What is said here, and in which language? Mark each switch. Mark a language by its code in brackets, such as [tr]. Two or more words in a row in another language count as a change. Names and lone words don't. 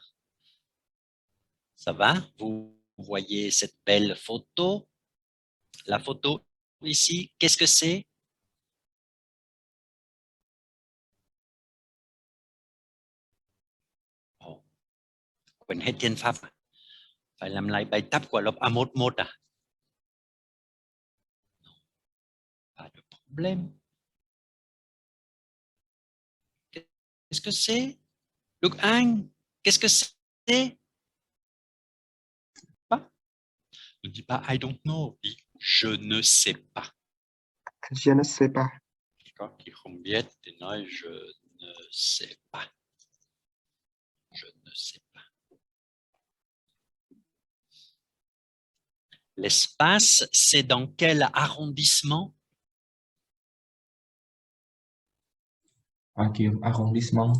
[fr] Ça va? Vous voyez cette belle photo? La photo ici, qu'est-ce que c'est? [vi] Oh, quên hết tiếng Pháp. Phải làm lại bài tập của lớp A11 à? [fr] Pas de problème. Qu'est-ce que c'est? Đức Anh, qu'est-ce que c'est? Pas. Ne dis pas [en] I don't know, [fr] dis je ne sais pas. Je ne sais pas. [vi] Có khi không biết thì nói [fr] je ne sais pas. Je ne sais pas. L'espace, c'est dans quel arrondissement? Arrondissement.